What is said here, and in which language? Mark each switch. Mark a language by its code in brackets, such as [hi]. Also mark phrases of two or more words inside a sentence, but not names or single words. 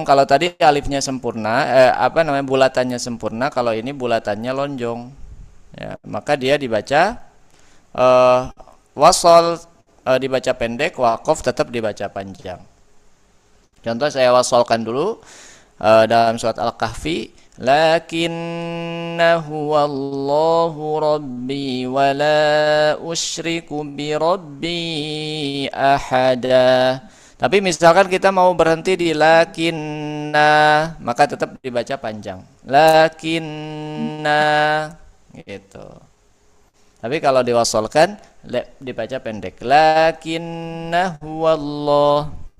[id] Kalau tadi alifnya sempurna, bulatannya sempurna. Kalau ini bulatannya lonjong, ya, maka dia dibaca wasol dibaca pendek, waqaf tetap dibaca panjang. Contoh saya wasolkan dulu dalam surat Al-Kahfi. [ar] لكنا هو الله ربي ولا أشرك بربي أحدا. [id] Tapi misalkan kita mau berhenti di lakinna, maka tetap dibaca panjang. Lakinna gitu. Tapi kalau diwasolkan dibaca pendek. [ar] لكنا هو الله.